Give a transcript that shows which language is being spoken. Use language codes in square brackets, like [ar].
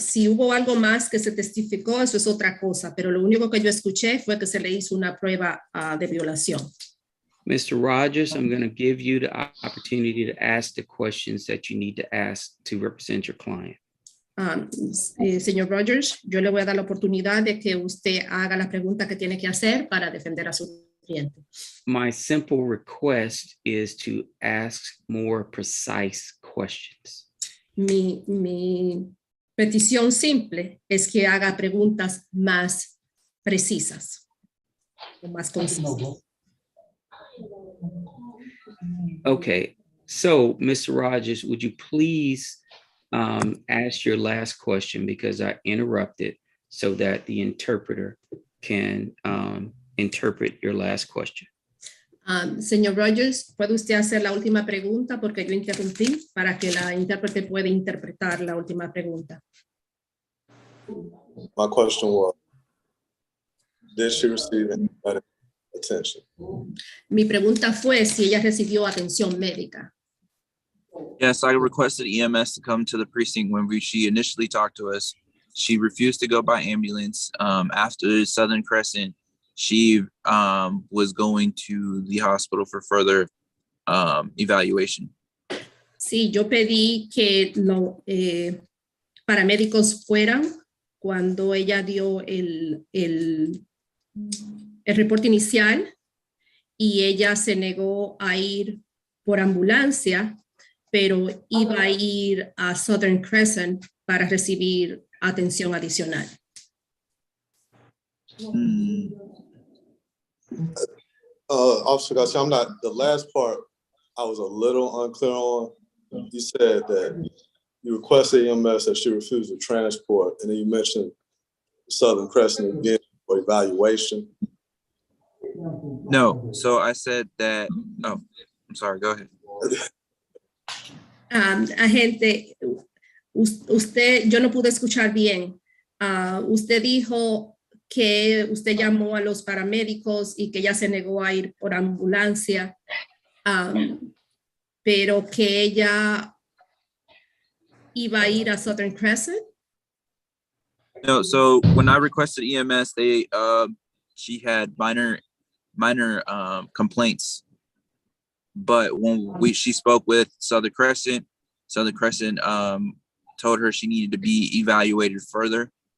[es] Si hubo algo más que se testificó, eso es otra cosa, pero lo único que yo escuché fue que se le hizo una prueba de violación. [en] Mr. Rogers, I'm going to give you the opportunity to ask the questions that you need to ask to represent your client. [es] Señor Rogers, yo le voy a dar la oportunidad de que usted haga la pregunta que tiene que hacer para defender a su cliente. [en] My simple request is to ask more precise questions. [es] Mi petición simple es que haga preguntas más precisas o más concisas. [en] Okay, so Mr. Rogers, would you please ask your last question, because I interrupted, so that the interpreter can interpret your last question. [es] Señor Rogers, ¿puede usted hacer la última pregunta? Porque yo interrumpí para que la intérprete pueda interpretar la última pregunta. [en] My question was, did she receive any medical attention? [es] Mi pregunta fue si ella recibió atención médica. [en] Yes, I requested EMS to come to the precinct when she initially talked to us. She refused to go by ambulance. After Southern Crescent, she was going to the hospital for further evaluation. [es] Sí, yo pedí que los paramédicos fueran cuando ella dio el reporte inicial, y ella se negó a ir por ambulancia, pero iba a ir a Southern Crescent para recibir atención adicional. [en] Officer Garcia, I'm not, the last part I was a little unclear on. You said that you requested EMS that she refused to transport, and then you mentioned Southern Crescent again for evaluation. No, so I said that, oh, I'm sorry, go ahead. [es] Agente, usted, yo no pude escuchar bien. Usted dijo que usted llamó a los paramédicos y que ella se negó a ir por ambulancia, pero que ella iba a ir a Southern Crescent. [en] No, so when I requested EMS, they she had minor complaints, but when she spoke with Southern Crescent told her she needed to be evaluated further.